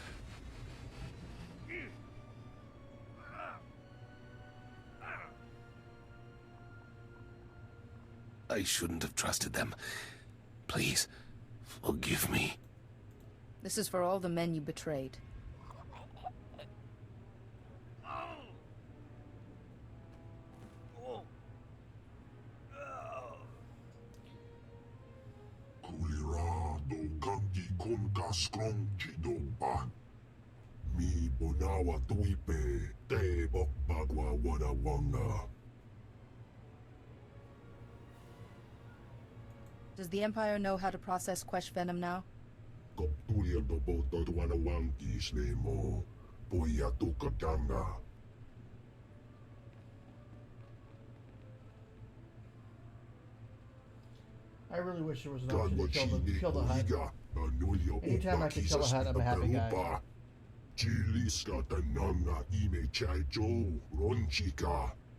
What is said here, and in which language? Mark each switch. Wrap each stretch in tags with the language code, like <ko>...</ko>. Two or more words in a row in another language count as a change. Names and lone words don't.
<en>I shouldn't have trusted them. Please, forgive me. This is for all the men you betrayed. Kulirado gangi kon kaskrong jidoban. Mi bonawa tuipe te bok bagwa wada wanga. Does the Empire know how to process Quesh venom now? Koptulia do boto tuana wankis nemo. Poya tukadanga. I really wish there was an option to kill the Hutt. Anytime I can kill a Hutt, I'm a happy guy. Chiliska tananga ime chaicho ronchika.</en>